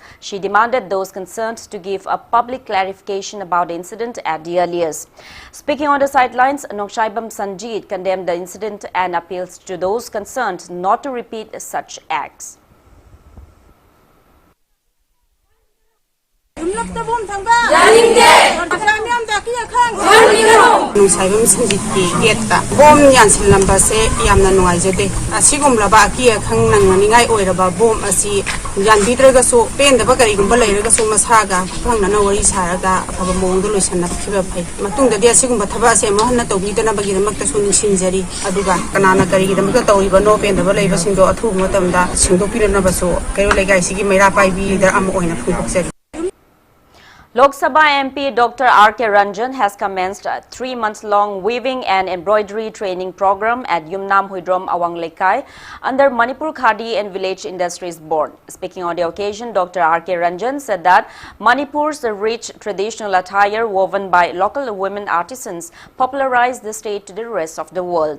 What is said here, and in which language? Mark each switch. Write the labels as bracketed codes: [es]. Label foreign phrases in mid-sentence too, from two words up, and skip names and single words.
[en] She demanded those concerned to give a public clarification about the incident at the earliest. Speaking on the sidelines, Nongshaibam Sanjit condemned the incident and appeals to those concerned not to repeat such acts. [mni] Nungsaiba misingiti geta bom yansil lamba se yamna nuaijade asigum laba aki akhang nangmaningai oiraba bom asi yan bidraga so pen daba kari gumba leiraga so masaga phangna na wari saraga afaba mongdo loisanna khiba phai matungda dia asigum thaba se mahanna tawbidana bagi damakta so ningsinjari aduga kanana kari damakta tawiba no pen daba leiba singdo athu matamda singdo pirana baso kayo legai sigi meira pai bi leader am oina phungokse. [en] Lok Sabha MP Dr. R.K. Ranjan has commenced a 3-month-long weaving and embroidery training program at Yumnam Huidrom Awang Lekai under Manipur Khadi and Village Industries Board. Speaking on the occasion, Dr. R.K. Ranjan said that Manipur's rich traditional attire woven by local women artisans popularized the state to the rest of the world.